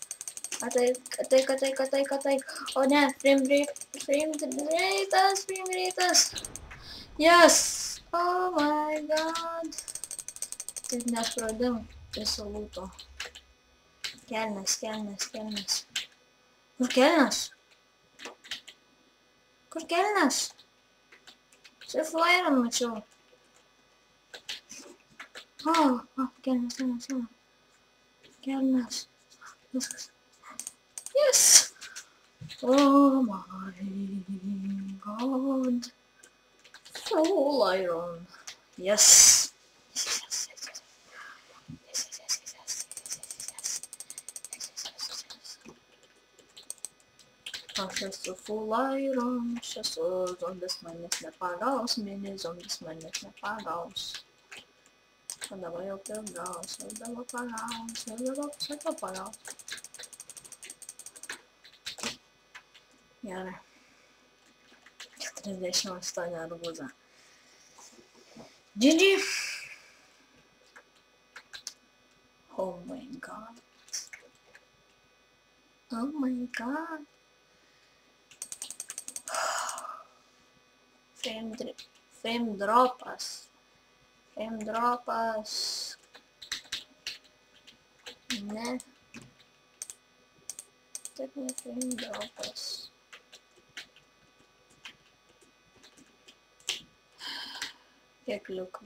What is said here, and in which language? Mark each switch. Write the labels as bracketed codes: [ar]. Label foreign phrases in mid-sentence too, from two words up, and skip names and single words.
[lt] Ateik. O ne, [en] frame rate'as. Yes. Oh my god. [lt] Taip nespradim viso lūto. Kelnes. Kur kelnes? Čia flyerin mačiau. Kelnes. Kelnes. Viskas. [en] Yes! Oh my god. Full iron. Yes. [lt] Aš esu [en] full iron, [lt] aš esu zombis manęs nepagaus, mini zombis manęs nepagaus. O dabar jau pagaus, jau dabar pagaus. Gerai. 48 arbūzą. GG. [en] Oh my god. Oh my god. Frame dropas. [lt] Ne. Taip ne [en] frame dropas. [lt] Kiek liko?